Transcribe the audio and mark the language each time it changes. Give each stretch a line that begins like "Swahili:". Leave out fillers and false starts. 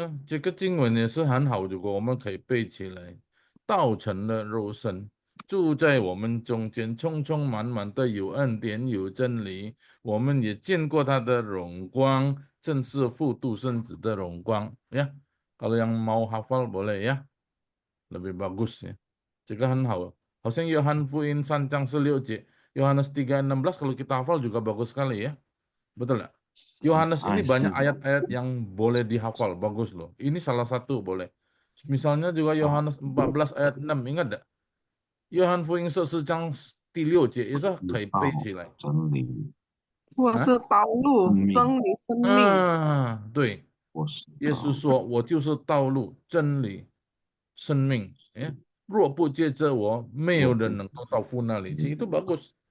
Chinese: 这个经文也是很好，如果我们可以背起来，道成了肉身，住在我们中间，充充满满的有恩典，有真理。我们也见过他的荣光，正是复度圣子的荣光呀。
Indonesian: Kalau yang mau hafal boleh ya, lebih bagus ya.
Chinese: 这个很好，好像约翰福音3章16节，
Indonesian: Yohanes 3:16 kalau kita hafal juga bagus sekali ya. Betul nggak? Yohanes ini banyak ayat-ayat yang boleh dihafal, bagus loh. Ini salah satu boleh. Misalnya juga Yohanes 14 ayat 6, ingat nggak?
Chinese: 约翰福音14章第6节也是可以背起来。我是道路、真理、生命。对，耶稣说：“我就是道路、真理、生命。若不借着我，没有人能够到父那里去。”
Indonesian: Itu bagus.